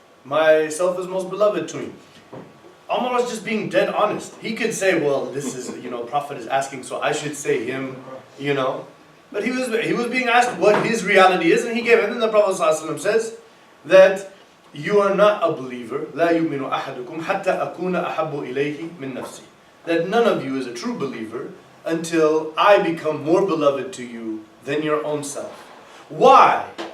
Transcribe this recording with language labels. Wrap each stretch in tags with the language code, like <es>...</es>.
<en>Myself is most beloved to me. Omar was just being dead honest. He could say, well, this is, Prophet is asking, so I should say him, But he was being asked what his reality is, and he gave it. And then the Prophet ﷺ says that you are not a believer.</en> <ar>لا يؤمن أحدكم حتى أكون أحب إليه من نفسي.</ar> <en>That none of you is a true believer until I become more beloved to you than your own self. Why?</en>